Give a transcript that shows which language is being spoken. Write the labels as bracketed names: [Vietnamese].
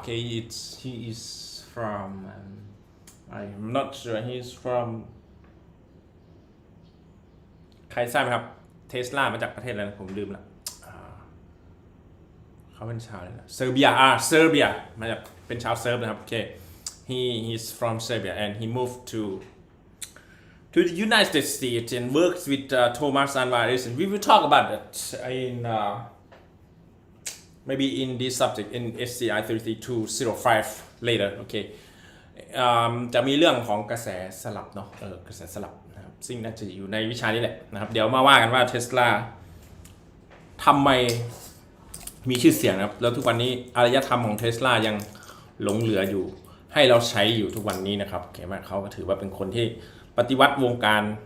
[English] Okay, he is from I'm not sure he's from [Thai] ใครทราบไหมครับเทสลามาจากประเทศอะไรผมลืมละเขาเป็นชาวอะไรนะเซอร์เบียเซอร์เบียมาจากเป็นชาวเซิร์ฟนะครับโอเค [English] he's from Serbia and he moved to the United States and works with Thomas Alva Edison. We will talk about that in maybe in this subject in SCI33205 later. Okay. [Thai] จะมีเรื่องของกระแสสลับเนาะกระแสสลับนะครับซึ่งน่าจะอยู่ในวิชานี้แหละนะครับเดี๋ยวมาว่ากันว่าเทสลา ทำไมมีชื่อเสียงนะครับแล้วทุกวันนี้อารยธรรมของเทสลายังหลงเหลืออยู่ให้เราใช้อยู่ทุกวันนี้นะครับโอเคไหมเขาก็ถือว่าเป็นคนที่ปฏิวัติวงการ